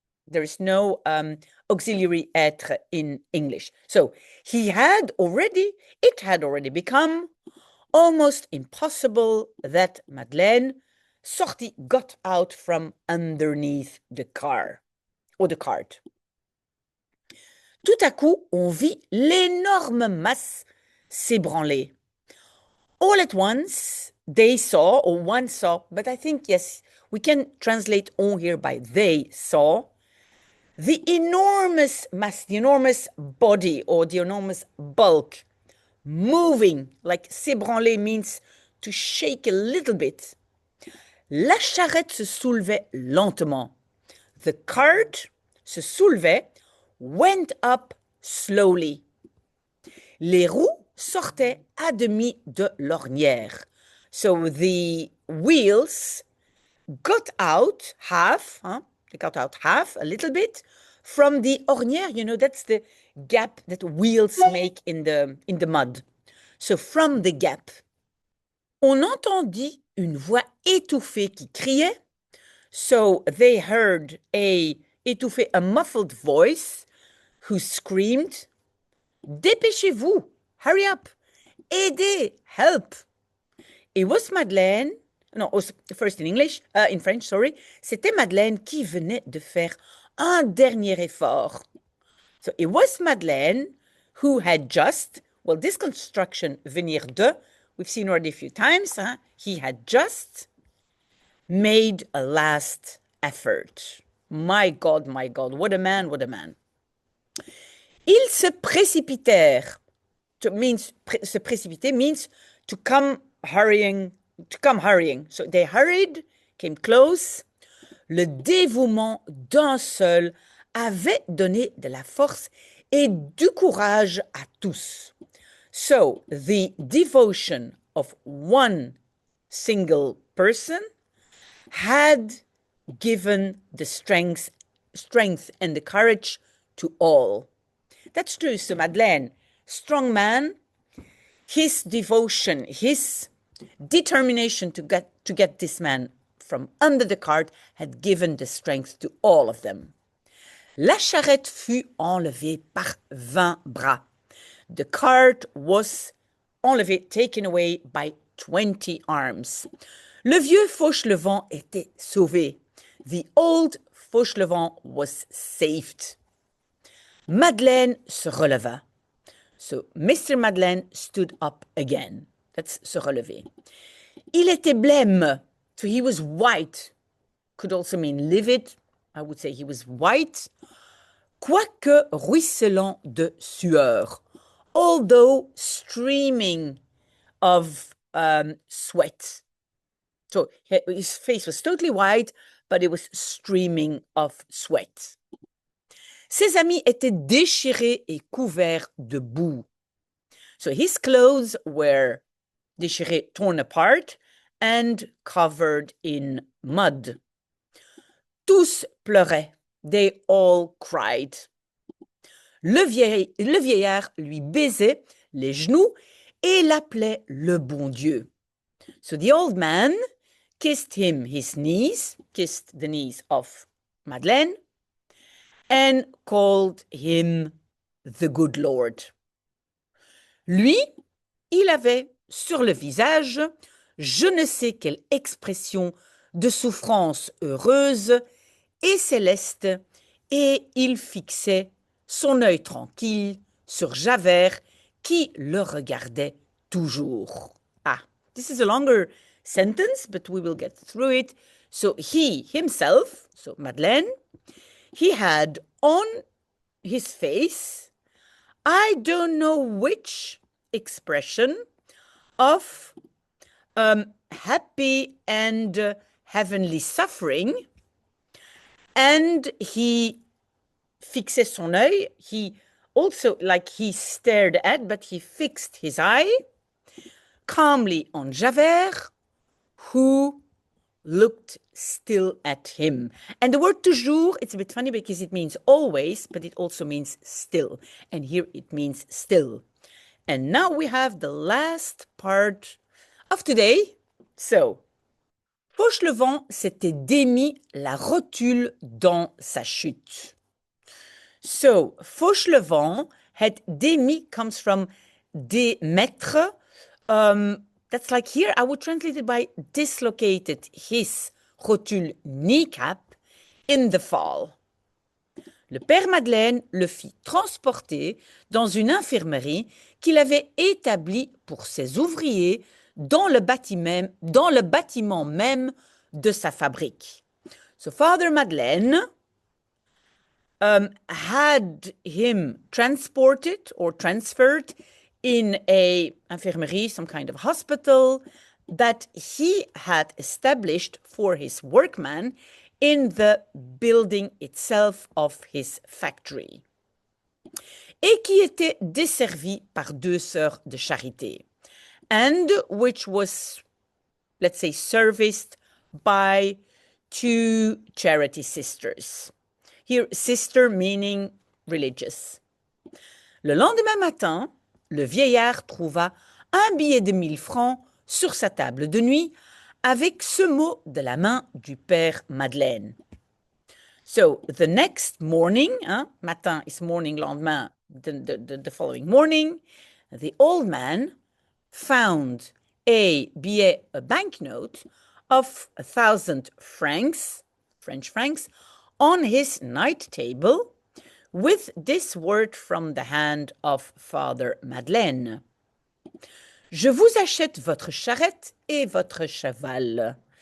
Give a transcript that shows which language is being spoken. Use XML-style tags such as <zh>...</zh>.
<en>There is no auxiliary être in English. So it had already become almost impossible that Madeleine got out from underneath the car, or the cart.</en> <fr>Tout à coup, on vit l'énorme masse s'ébranler.</fr> <en>All at once, they saw, or one saw, but I think, yes, we can translate on here by they saw, the enormous mass, the enormous body or the enormous bulk moving, like s'ébranler means to shake a little bit.</en> <fr>La charrette se soulevait lentement.</fr> <en>The cart</en> <fr>se soulevait,</fr> <en>went up slowly.</en> <fr>Les roues sortaient à demi de l'ornière.</fr> <en>So the wheels got out half, they got out half, a little bit, from the ornière. You know, that's the gap that wheels make in the mud. So from the gap,</en> <fr>on entendit une voix étouffée qui criait.</fr> <en>So they heard a muffled voice who screamed,</en> <fr>Dépêchez-vous,</fr> <en>hurry up,</en> <fr>aidez,</fr> <en>help. It was Madeleine. No, first in English, in French, sorry.</en> <fr>C'était Madeleine qui venait de faire un dernier effort.</fr> <en>So it was Madeleine who had just, well, this construction, venir de, we've seen already a few times. He had just made a last effort. My God, what a man, what a man.</en> <fr>Ils se précipitèrent.</fr> <en>Se précipiter means to come hurrying. So they hurried, came close.</en> <fr>Le dévouement d'un seul avait donné de la force et du courage à tous.</fr> <en>So the devotion of one single person had given the strength and the courage to all. That's true. So Madeleine, strong man, his devotion, his determination to get this man from under the cart had given the strength to all of them.</en> <fr>La charrette fut enlevée par 20 bras.</fr> <en>The cart was enlevé, taken away by 20 arms.</en> <fr>Le vieux Fauchelevent était sauvé.</fr> <en>The old Fauchelevent was saved.</en> <fr>Madeleine se releva.</fr> <en>So Mr. Madeleine stood up again. That's</en> <fr>se relever. Il était blême.</fr> <en>So he was white. Could also mean livid. I would say he was white.</en> <fr>Quoique ruisselant de sueur.</fr> <en>Although streaming of sweat. So his face was totally white, but it was streaming of sweat.</en> <fr>Ses amis étaient déchirés et couverts de boue.</fr> <en>So his clothes were déchirés, torn apart, and covered in mud.</en> <fr>Tous pleuraient.</fr> <en>They all cried.</en> <fr>Le vieillard lui baisait les genoux et l'appelait le bon Dieu.</fr> <en>So the old man kissed him his knees, kissed the knees of Madeleine, and called him the good Lord.</en> <fr>Lui, il avait sur le visage je ne sais quelle expression de souffrance heureuse et céleste, et il fixait son œil tranquille sur Javert qui le regardait toujours.</fr> <en>Ah, this is a longer sentence, but we will get through it. So he himself, so Madeleine, he had on his face, I don't know which expression of happy and heavenly suffering, and he</en> <fr>fixait son œil.</fr> <en>He also, like he stared at, but he fixed his eye calmly on Javert, who looked still at him. And the word toujours, it's a bit funny because it means always, but it also means still. And here it means still. And now we have the last part of today.</en> <fr>So, Fauchelevent s'était démis la rotule dans sa chute.</fr> <en>So, Fauchelevent had démis comes from démettre. That's like here, I would translate it by dislocated his rotule kneecap in the fall.</en> <fr>Le père Madeleine le fit transporter dans une infirmerie qu'il avait établie pour ses ouvriers dans le bâtiment même de sa fabrique.</fr> <en>So Father Madeleine had him transported or transferred in a infirmerie, some kind of hospital that he had established for his workmen in the building itself of his factory,</en> <fr>et qui était desservi par 2 sœurs de charité,</fr> <en>and which was, let's say, serviced by 2 charity sisters. Here, sister meaning religious.</en> <fr>Le lendemain matin, le vieillard trouva un billet de 1000 francs sur sa table de nuit avec ce mot de la main du père Madeleine.</fr> <en>So, the next morning, matin is morning, lendemain, the following morning, the old man found a banknote of 1,000 francs, French francs, on his night table with this word from the hand of Father Madeleine.</en> <fr>Je vous achète votre charrette et votre cheval.</fr>